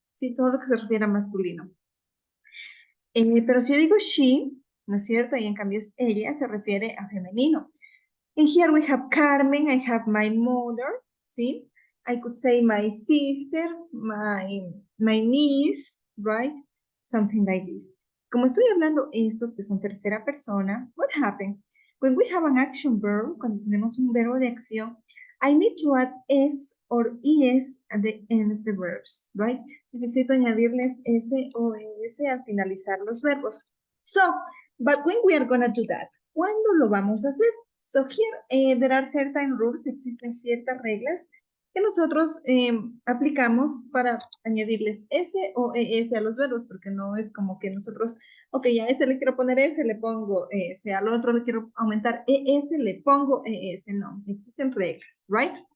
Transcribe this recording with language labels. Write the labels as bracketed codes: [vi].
[es] Sí, todo lo que se refiere a masculino. Pero si yo digo she, ¿no es cierto? Y en cambio es ella, se refiere a femenino. [en] And here we have Carmen, I have my mother, ¿sí? I could say my sister, my niece, right? Something like this. [es] Como estoy hablando estos que son tercera persona, [en] what happened? When we have an action verb, [es] cuando tenemos un verbo de acción, [en] I need to add s or es at the end of the verbs, right? [es] Necesito añadirles s o es al finalizar los verbos. [en] So, but when we are going to do that? [es] ¿Cuándo lo vamos a hacer? [en] So here, there are certain rules, [es] existen ciertas reglas que nosotros aplicamos para añadirles S o ES a los verbos, porque no es como que nosotros, ok, a este le quiero poner S, le pongo S, al otro le quiero aumentar ES, le pongo ES, no, existen reglas, right?